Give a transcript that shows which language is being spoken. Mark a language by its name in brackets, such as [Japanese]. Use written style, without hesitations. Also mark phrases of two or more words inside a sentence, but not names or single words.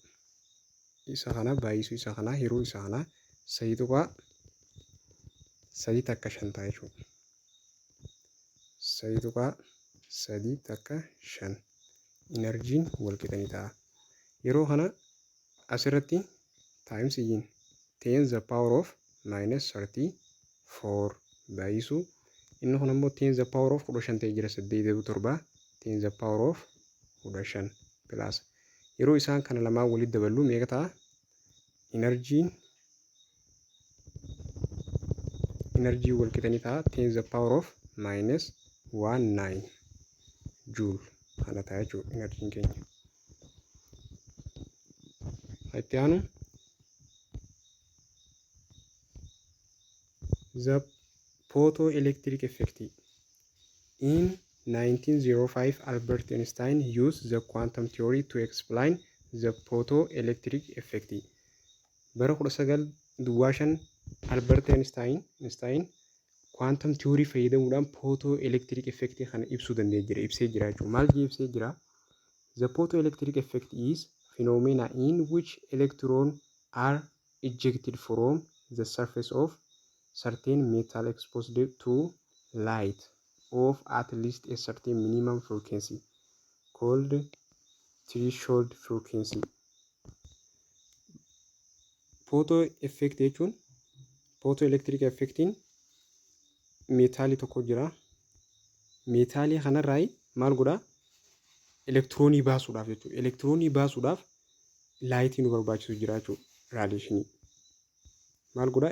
[Oromo] Isa kana baay'isu isa kana hiruu isa kana 3.3 takka 5 ta'a jechuudha. 3.3 takka 5 enerjiin wal qixanii ta'a. Yeroo kana asirratti [English] times in 10 the power of minus 34 [Oromo] baay'isu inni kun ammoo [English] 10 the power of 15 [Oromo] ta'ee jira 87 [English] 10 the power of 15 plus [Oromo] yeroo isaan kana lamaan walitti daballu meeqa ta'a energy wal qixanii ta'a [English] 10 the power of minus 19 joule [Oromo] kana ta'a jechuudha energy keenya itti aanu [English] the photoelectric effect. In 1905, Albert Einstein used the quantum theory to explain the photoelectric effect. [Oromo] Bara 1905 Albert Einstein [English] quantum theory [Oromo] fayyadamuudhaan [English] photoelectric effect [Oromo] kana ibsuu ibsee jira jechuudha. Maal ibsee jira? [English] The photoelectric effect is phenomena in which electrons are ejected from the surface of certain metal exposed to light of at least a certain minimum frequency called threshold frequency. Photo effect [Oromo] jechuun photoelectric effectiin meetaalii tokko jira. Meetaalii kanarraa maal godha? Elektiroonii baasuudhaaf jechuudha. Elektiroonii baasuudhaaf laayitii nu barbaachisu jira jechuudha. Raadiyeeshinii. Maal godha?